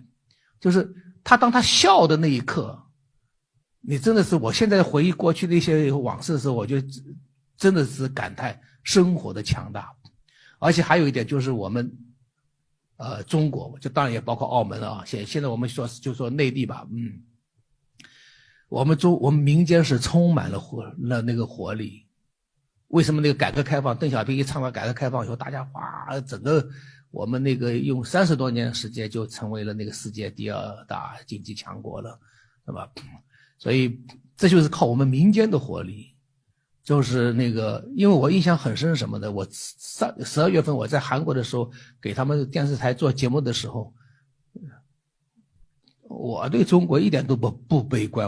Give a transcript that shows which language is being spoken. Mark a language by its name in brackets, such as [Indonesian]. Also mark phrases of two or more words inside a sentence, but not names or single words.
[Chinese] 就是當他笑的那一刻，你真的是，我現在回憶過去的一些往事的時候，我就真的是感嘆生活的强大。而且还有一點就是我们中國，就当然也包括澳門啊，现在我们就说内地吧，我们民间是充满了那個活力。為什麼改革開放，鄧小平一倡導改革開放以後，大家哇，整個我們用30多年時間就成為了世界第2大經濟強國了，是吧？所以這就是靠我們民間的活力。就是因為我印象很深什麼的，我12月份我在韓國的時候，給他們電視台做節目的時候，我對中國一點都不悲觀。